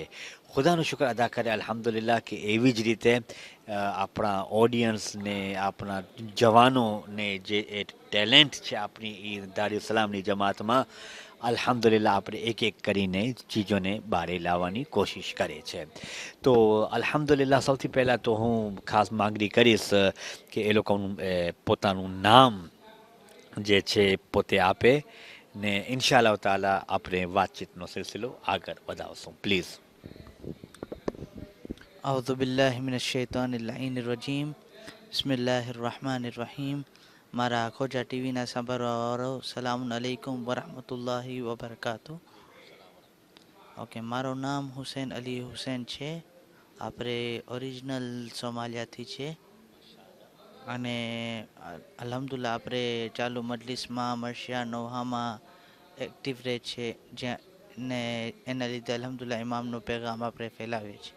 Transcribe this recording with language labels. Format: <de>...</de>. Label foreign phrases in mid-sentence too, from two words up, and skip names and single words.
<gu>ખુદાનું શુક્ર અદા કરે</gu> <ar>الحمد لله</ar> <gu>કે એવી જ રીતે આપણા ઓડિયન્સને આપણા જવાનોને જે એ ટેલેન્ટ છે આપણી એ દારૂસલામની જમાતમાં</gu> <ar>الحمد لله</ar> <gu>આપણે એક એક કરીને ચીજોને બહાર લાવવાની કોશિશ કરે છે. તો</gu> <ar>الحمد لله</ar> <gu>સૌથી પહેલાં તો હું ખાસ માંગણી કરીશ કે એ લોકોનું પોતાનું નામ જે છે પોતે આપે ને</gu> <ar>إن شاء الله تعالى</ar> <gu>આપણે વાતચીતનો સિલસિલો આગળ વધાવશું. પ્લીઝ.</gu> <ar>أعوذ بالله من الشيطان اللعين الرجيم بسم الله الرحمن الرحيم</ar> <gu>મારા ખોજા ટીવીના સાંભળવાવાળો</gu> <ar>سلام عليكم ورحمة الله وبركاته.</ar> <gu>ઓકે, મારું નામ હુસૈન અલી હુસૈન છે. આપણે ઓરિજિનલ સોમાલિયાથી છે અને</gu> <ar>الحمد لله</ar> <gu>આપણે ચાલુ મજલિસમાં મર્શિયા નોહામાં એક્ટિવ રહે છે, જ્યાં ને એના લીધે</gu> <ar>الحمد لله</ar> <gu>ઇમામનો પેગામ આપણે ફેલાવીએ છીએ.</gu>